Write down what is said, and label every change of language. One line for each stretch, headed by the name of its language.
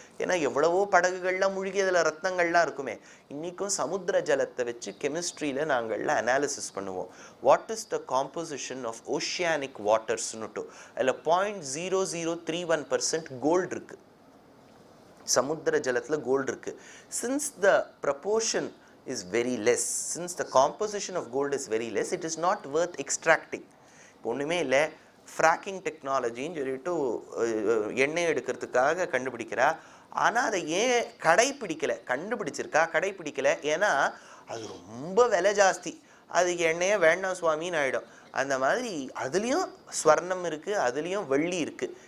Tamil: ஏன்னா எவ்வளவோ படகுகள்லாம் மூழ்கி அதுல ரத்னங்கள்லாம் இருக்குமே. இன்னைக்கும் சமுத்திர ஜலத்தை வச்சு கெமிஸ்ட்ரியில நாங்கள்ல அனாலிசிஸ் பண்ணுவோம்.
English: what is the composition of oceanic வாட்டர்ஸ்னுட்டு
Tamil: அதுல 0.0031% கோல்டு இருக்கு. சமுத்திர ஜலத்துல கோல்டு இருக்கு.
English: Since the proportion is very less, since the composition of gold is very less, it is not worth extracting.
Tamil: ஒண்ணுமே இல்லை, ஃப்ராக்கிங் டெக்னாலஜின்னு சொல்லிட்டு எண்ணெய் எடுக்கிறதுக்காக கண்டுபிடிக்கிறா. ஆனால் அதை ஏன் கண்டுபிடிச்சிருக்கா, கடைப்பிடிக்கலை. ஏன்னா அது ரொம்ப விலை ஜாஸ்தி, அதுக்கு எண்ணெயே வேண்டாம் சுவாமின்னு ஆகிடும். அந்த மாதிரி அதுலேயும் ஸ்வர்ணம் இருக்குது, அதுலேயும் வெள்ளி இருக்குது.